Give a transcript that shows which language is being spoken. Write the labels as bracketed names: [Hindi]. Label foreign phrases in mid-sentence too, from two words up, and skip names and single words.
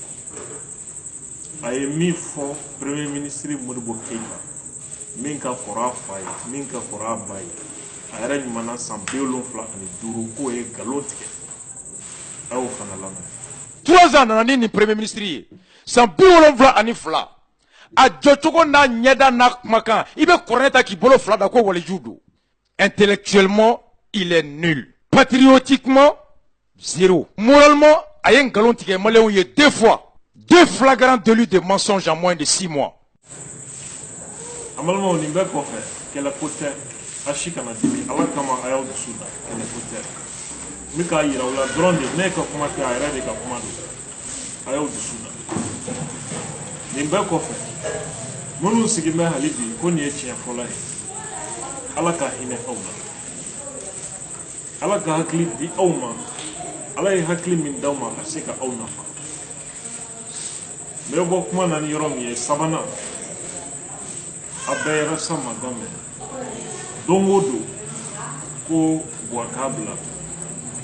[Bambara] a ye min fɔ [French] premier ministre [Bambara] Modibo Keyita min ka kɔrɔ a fa ye min ka kɔrɔ a ba ye a yɛrɛ ɲumana san 75 k'o ye nkalon tigɛ a y'o fana lamɛn. 3 ans nana ni nin [French] premier ministre [Bambara] ye san 72 a jɔcogo n'a ɲɛda n'a kumakan i bɛ kɔrɔnɛ ta k'i bolo fila da ko waliju don. [French] Intellectuellement il est nul, patriotiquement zéro, moralement [Bambara] a ye nkalon tigɛ maliyɛnw ye [French] 2 fois 2 flagrants délits de mensonge en moins de 6 mois. [Bambara] an balimaw nin bɛɛ kɔfɛ kɛlɛko tɛ a si kana dimi ala kama a y'aw dusu da kɛlɛko tɛ n bɛ k'a yira u la dɔrɔn de ne ka kuma tɛ a yɛrɛ de ka kuma don a y'aw dusu da nin bɛɛ kɔfɛ minnu sigin bɛ hali bi ko nin ye tiɲɛ fɔlɔ ye ala ka hinɛ aw la ala ka hakili di aw ma ala ye hakili min d'aw ma ka se ka aw nafa n bɛ bɔ kuma na ni yɔrɔ min ye sabanan a bɛɛ yɛrɛ sama damɛ don o don ko buwa k'a bila